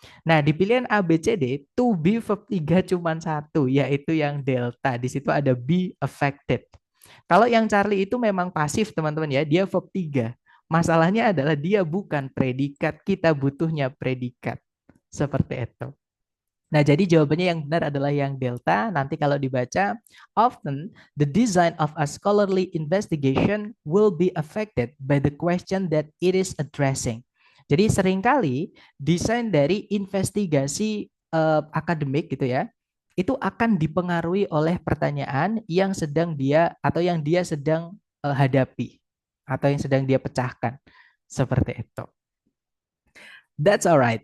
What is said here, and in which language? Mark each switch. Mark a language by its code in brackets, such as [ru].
[id] Nah, di pilihan A, B, C, D, to be verb 3 cuma satu, yaitu yang delta. Di situ ada be affected. Kalau yang Charlie itu memang pasif, teman-teman ya, dia verb 3. Masalahnya adalah dia bukan predikat, kita butuhnya predikat. Seperti itu. Nah, jadi jawabannya yang benar adalah yang delta. [en] Nanti kalau dibaca, often the design of a scholarly investigation will be affected by the question that it is addressing. [id] Jadi seringkali desain dari investigasi akademik gitu ya, itu akan dipengaruhi oleh pertanyaan yang sedang dia atau yang dia sedang hadapi atau yang sedang dia pecahkan. Seperti itu. [en] That's alright.